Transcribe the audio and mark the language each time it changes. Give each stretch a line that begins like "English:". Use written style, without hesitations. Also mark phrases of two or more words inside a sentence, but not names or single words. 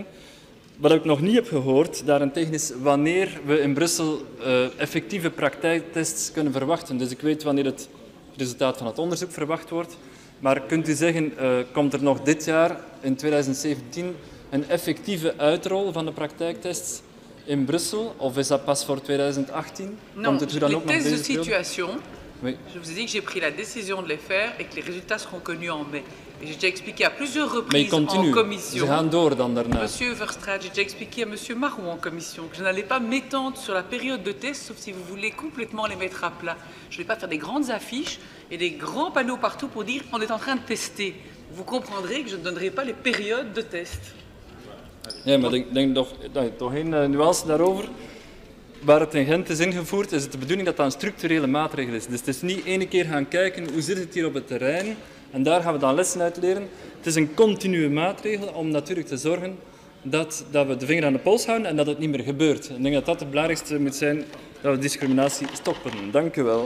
Dutch: Wat ik nog niet heb gehoord, daarentegen, is wanneer we in Brussel effectieve praktijktests kunnen verwachten. Dus ik weet wanneer het resultaat van het onderzoek verwacht wordt. Maar kunt u zeggen, komt er nog dit jaar, in 2017, een effectieve uitrol van de praktijktests in Brussel? Of is dat pas voor 2018?
French: Non,
Dutch: Komt er dan ook nog
French: les tests de
Dutch: deze periode?
French: situation, Oui. je vous ai dit que j'ai pris la décision de les faire et que les résultats seront connus en mai. Et j'ai déjà expliqué à plusieurs Mais reprises continue. en commission.
Dutch: Ze gaan door dan daarna.
French: Monsieur Verstraete, j'ai déjà expliqué à Monsieur Marou en commission que je n'allais pas m'étendre sur la période de test, sauf si vous voulez complètement les mettre à plat. Je ne vais pas faire des grandes affiches et des grands panneaux partout pour dire on est en train de tester. Vous comprendrez que je ne donnerai pas les périodes de test.
Dutch: Ja, maar ik denk toch één nuance daarover. Waar het in Gent is ingevoerd, is het de bedoeling dat dat een structurele maatregel is. Dus het is niet ene keer gaan kijken hoe zit het hier op het terrein en daar gaan we dan lessen uit leren. Het is een continue maatregel om natuurlijk te zorgen dat we de vinger aan de pols houden en dat het niet meer gebeurt. Ik denk dat dat het belangrijkste moet zijn, dat we discriminatie stoppen. Dank u wel.